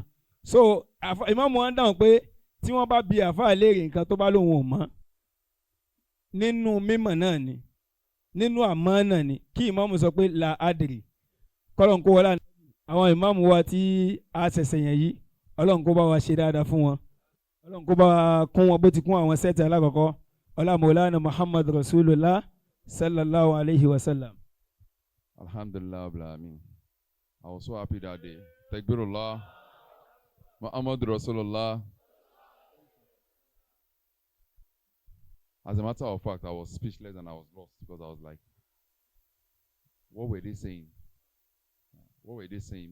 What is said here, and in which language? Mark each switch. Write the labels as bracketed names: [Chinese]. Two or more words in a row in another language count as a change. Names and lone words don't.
[Yoruba] So ìmáàmù wọn dáhùn pé tí wọ́n bá bi àfáà léèrè nǹkan tó bá lóun ò mọ̀, nínú mímọ̀ náà ni, nínú àmọ́ náà ni, kí ìmáàmù sọ pé [Arabic] لا أدري. [Yoruba] Kọ́lọ́n kó wọlé àwọn ìmáàmù wa tí a ṣẹ̀ṣẹ̀ yẹn yìí, Ọlọ́run kó bá wa ṣe dáadáa fún wọn, Ọlọ́run kó bá wa kún wọn bó ti kún àwọn sẹ́ẹ̀tì alákọ̀ọ́kọ́. [Arabic] Ọlá مولانا محمد رسول الله صلى الله عليه وسلم. الحمد لله رب العالمين. [English] I was so happy that day. Takbirullah. [Arabic] محمد رسول الله. [English] As a matter of fact, I was speechless and I was lost because I was like, what were they saying? What were they saying?